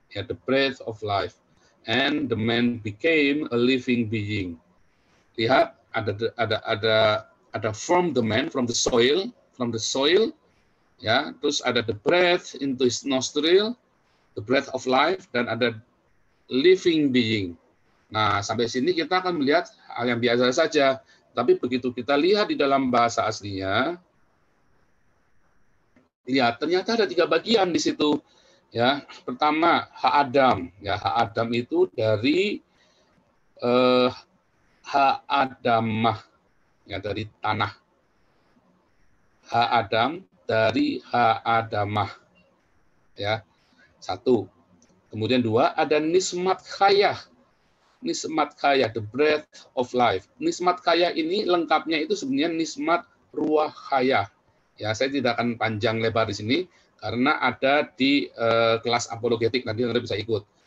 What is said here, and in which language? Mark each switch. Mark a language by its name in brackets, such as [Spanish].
[English] Yeah, the breath of life. And the man became a living being. [Indonesian] Lihat, ada [English] form the man from the soil, ya. [Indonesian] Terus ada [English] the breath into his nostril, the breath of life, [Indonesian] dan ada [English] living being. [Indonesian] Nah, sampai sini kita akan melihat hal yang biasa saja. Tapi begitu kita lihat di dalam bahasa aslinya, Lihat, ternyata ada 3 bagian di situ. Ya, pertama hak Adam. Ya, hak Adam itu dari hak Adamah, ya dari tanah. Hak Adam dari hak Adamah. Ya, 1. Kemudian 2, ada nismat khayah. [English] Nismat khayah, the breath of life. [Indonesian] Nismat khayah ini lengkapnya itu sebenarnya nismat ruah khayah. Ya, saya tidak akan panjang lebar di sini karena ada di kelas apologetik, nanti Anda bisa ikut.